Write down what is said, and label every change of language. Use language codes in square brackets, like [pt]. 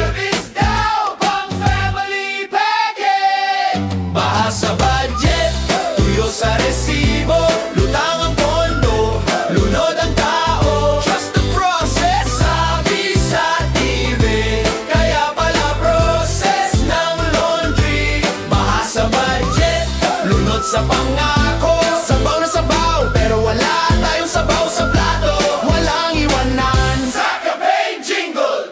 [tl] Service daw, pang family package. Baha sa budget, tuyo sa resibo. Lutang ang pondo, lunod ang tao. [en] Trust the process, [tl] sabi sa [en] TV. [tl] Kaya pala process ng laundry. Baha sa budget, lunod sa pangako. Sabaw na sabaw, pero wala tayong sabaw sa plato. Walang iwanan sa campaign jingle.